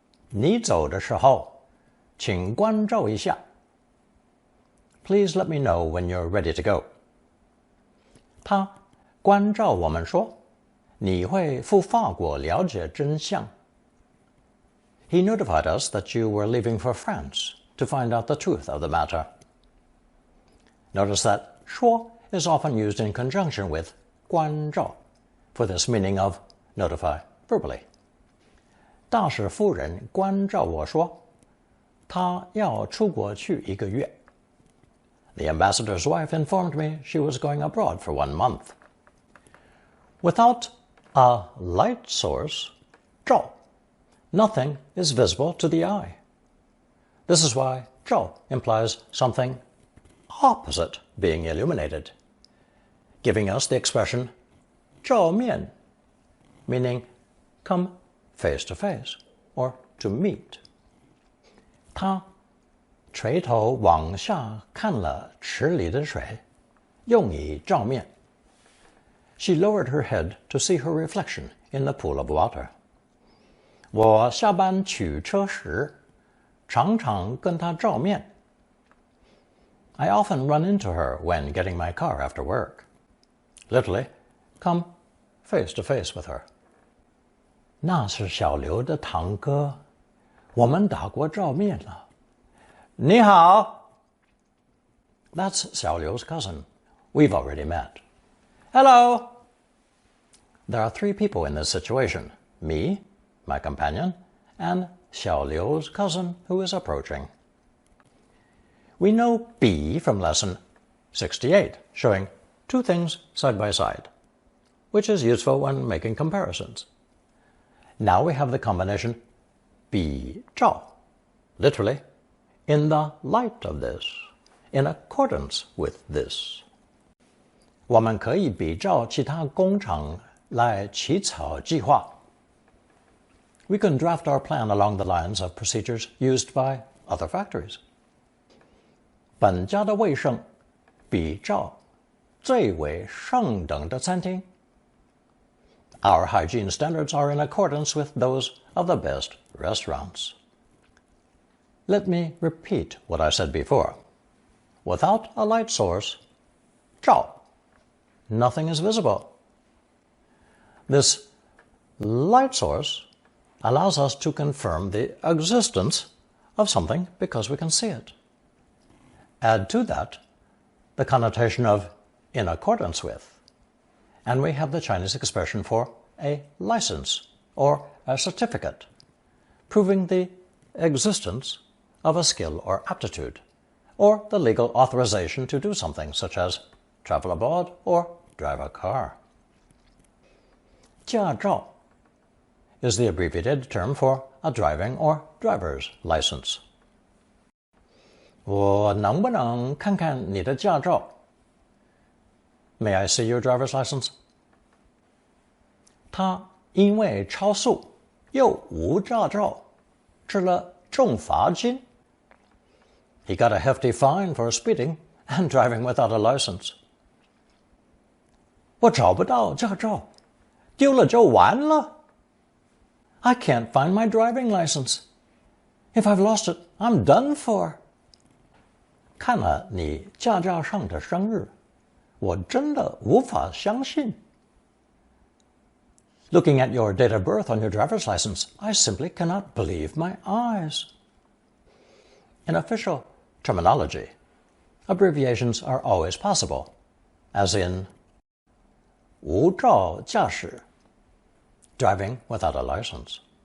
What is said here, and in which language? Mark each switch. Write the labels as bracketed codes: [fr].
[zh] 你走的时候，请关照一下。 [en] Please let me know when you're ready to go. [zh] 他关照我们说，你会赴法国了解真相。 [en] He notified us that you were leaving for France to find out the truth of the matter. Notice that 说 is often used in conjunction with 关照 for this meaning of notify verbally. [zh] 大使夫人关照我说，她要出国去1个月。 [en] The ambassador's wife informed me she was going abroad for 1 month. Without a light source, 照, nothing is visible to the eye. This is why 照 implies something opposite being illuminated, giving us the expression 照面, meaning come face to face or to meet. [zh] 他垂头往下看了池里的水，用以照面。 [en] She lowered her head to see her reflection in the pool of water. [zh] 我下班取车时，常常跟她照面。 [en] I often run into her when getting my car after work. Literally, come face to face with her. [zh] 那是小刘的堂哥，我们打过照面了。你好。 [en] That's 小刘's cousin. We've already met. Hello. There are 3 people in this situation. Me, my companion, and 小刘's cousin who is approaching. We know be from lesson 68, showing 2 things side by side, which is useful when making comparisons. Now we have the combination 比照, literally, in the light of this, in accordance with this. [zh] 我们可以比照其他工厂来起草计划。 [en] We can draft our plan along the lines of procedures used by other factories. [zh] 本家的卫生比照最为上等的餐厅。 [en] Our hygiene standards are in accordance with those of the best restaurants. Let me repeat what I said before. Without a light source, 照, nothing is visible. This light source allows us to confirm the existence of something because we can see it. Add to that the connotation of in accordance with, and we have the Chinese expression for a license or a certificate, proving the existence of a skill or aptitude, or the legal authorization to do something such as travel abroad or drive a car. 驾照 is the abbreviated term for a driving or driver's license. [zh] 我能不能看看你的驾照？ [en] May I see your driver's license? [zh] 他因为超速又无驾照，吃了重罚金。 [en] He got a hefty fine for speeding and driving without a license. [zh] 我找不到驾照，丢了就完了。 [en] I can't find my driving license. If I've lost it, I'm done for. [zh] 看了你驾照上的生日，我真的无法相信。 [en] Looking at your date of birth on your driver's license, I simply cannot believe my eyes. In official terminology, abbreviations are always possible, as in 无照驾驶, driving without a license.